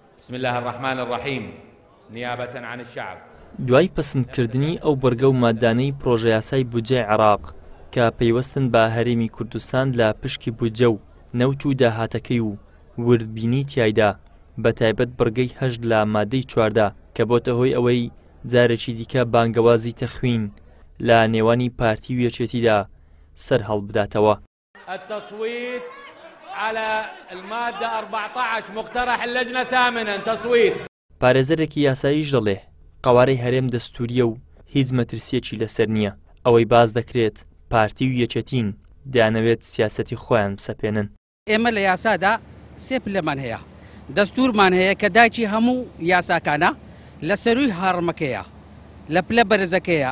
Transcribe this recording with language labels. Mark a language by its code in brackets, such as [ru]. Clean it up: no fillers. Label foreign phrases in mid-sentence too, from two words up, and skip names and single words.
[ar] بسم الله الرحمن الرحيم نيابة عن الشعب. [ckb] دوای پسندکردنی ئەو بەرگە و مادانەی پرۆژە یاسای بودجەی عێراق کە پەیوەستن بە هەرێمی کوردستان لە پشکی بودجە و نەوت و داهاتەکەی و وردبینی تیایدا بەتایبەت بڕگەی 8 لە مادەی 14 کە بۆتە هۆی ئەوەی جارێکی دیکە بانگەوازی تەخوین لە نێوانی پارتی و یەکێتیدا سەر هەڵبداتەوە. [ar] التصويت على المادة 14 مقترح اللجنة ثامنا تصويت. [ckb] پارێزەرێکی یاساییش دەڵێ قەوارەی هەرێم دەستوریە و هیچ مەترسیەکی لەسەر نییە. ئەوەی باز دەکرێت پارتی و یەکێتین دەیانەوێت سیاسەتی خۆیان بسەپێنن. ئێمە لە یاسادا سێ پلەمان هەیە. دەستورمان هەیە کە داچی هەموو یاساکانە لە سەرووی هاڕمەکەیە لە پلە بەرزەکەیە.